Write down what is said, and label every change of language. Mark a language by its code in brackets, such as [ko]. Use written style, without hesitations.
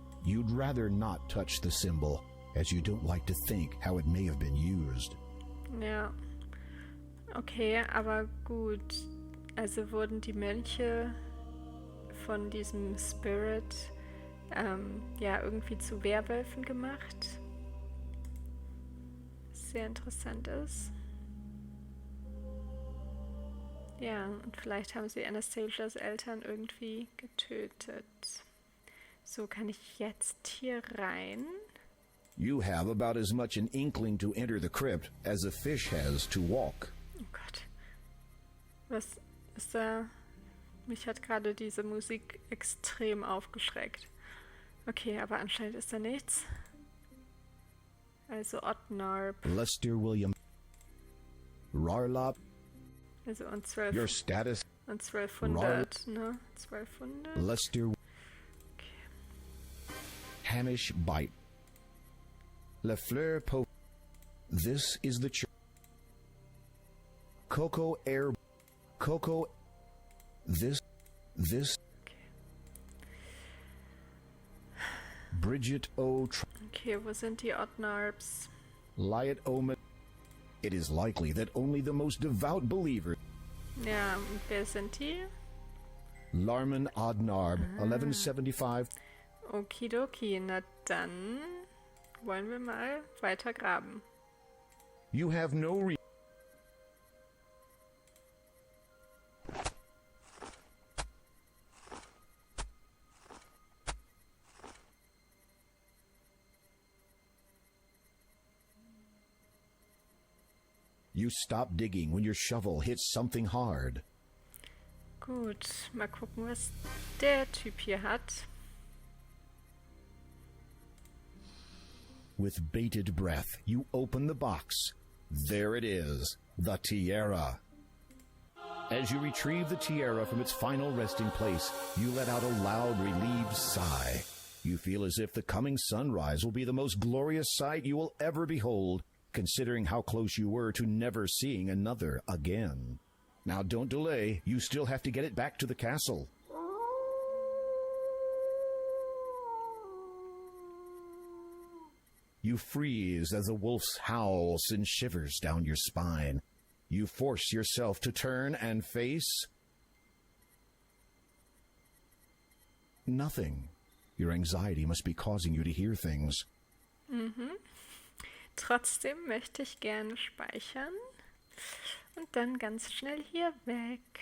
[en] You'd rather not touch the symbol, as you don't like to think how it may have been used. [de] Ja. Okay, aber gut. Also wurden die Mönche von diesem Spirit ja irgendwie zu Werwölfen gemacht. Sehr interessant ist. Ja, und vielleicht haben sie Anastasias Eltern irgendwie getötet. So, kann ich jetzt hier rein? [en] You have about as much an inkling to enter the crypt as a fish has to walk. [de] Oh Gott. Was ist da? Mich hat gerade diese Musik extrem aufgeschreckt. Okay, aber anscheinend ist da nichts. Also Ottnarp. Lester William. Rarlap. Also und 12. [en] Your status. [de] Und 1200, ne? 1200. Lester. Okay. [en] Hamish Bite. La Fleur Po. This is the church. Coco Air. Coco. This. Okay. Bridget O. [de] Okay, wo sind die Ottnarps? [en] Lyot Omen. It is likely that only the most devout believer. [de] Ja, und wer sind die? Larman Odnarb, 1175. Okidoki, na dann wollen wir mal weiter graben. [en] You have no reason. You stop digging when your shovel hits something hard. [de] Gut, mal gucken, was der Typ hier hat. [en] With bated breath, you open the box. There it is, the tiara. As you retrieve the tiara from its final resting place, you let out a loud, relieved sigh. You feel as if the coming sunrise will be the most glorious sight you will ever behold, considering how close you were to never seeing another again. Now don't delay, you still have to get it back to the castle. You freeze as the wolf's howl sends shivers down your spine. You force yourself to turn and face nothing. Your anxiety must be causing you to hear things. [de] Trotzdem möchte ich gerne speichern und dann ganz schnell hier weg.